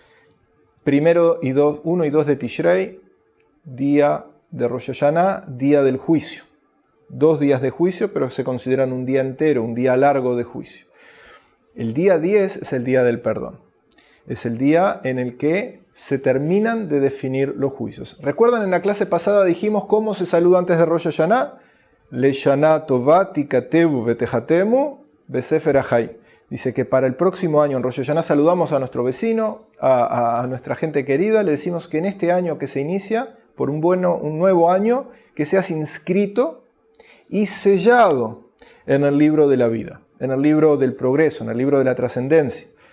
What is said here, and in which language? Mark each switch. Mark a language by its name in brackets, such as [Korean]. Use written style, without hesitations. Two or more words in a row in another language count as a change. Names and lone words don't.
[Spanish] 1 y 2 de Tishrei, día de Rosh Hashanah, día del juicio. 2 días de juicio, pero se consideran un día entero, un día largo de juicio. El día 10 es el día del perdón. Es el día en el que se terminan de definir los juicios. ¿Recuerdan? En la clase pasada dijimos cómo se saluda antes de Rosh Hashanah. [Hebrew] לשנה טובה תכתבו ותחתמו בספר החיים. [Spanish] Dice que para el próximo año en Rosh Hashanah saludamos a nuestro vecino, a nuestra gente querida. Le decimos que en este año que se inicia, por un nuevo año, que seas inscrito y sellado en el libro de la vida, en el libro del progreso, en el libro de la trascendencia.